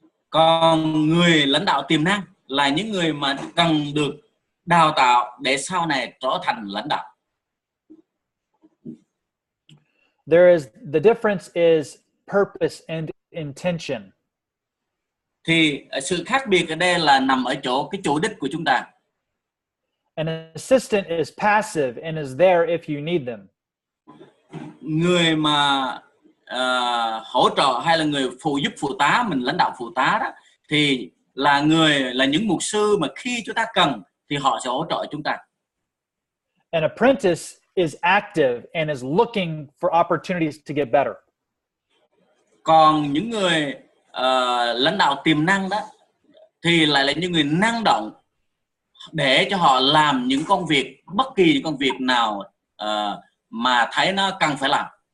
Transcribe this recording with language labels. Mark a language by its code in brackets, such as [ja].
[vi] Còn người lãnh đạo tiềm năng là những người mà cần được đào tạo để sau này trở thành lãnh đạo. [en] The difference is purpose and intention. [vi] Thì sự khác biệt ở đây là nằm ở chỗ cái chủ đích của chúng ta. [en] An assistant is passive and is there if you need them. [vi] Người mà hỗ trợ hay là người giúp phụ tá, mình lãnh đạo phụ tá đó, thì là những mục sư mà khi chúng ta cần thì họ sẽ hỗ trợ chúng ta. [en] An apprentice is active and is looking for opportunities to get better. [vi] Còn những người lãnh đạo tiềm năng đó thì lại là những người năng động để cho họ làm những công việc, bất kỳ những công việc nào mà thấy nó cần phải làm.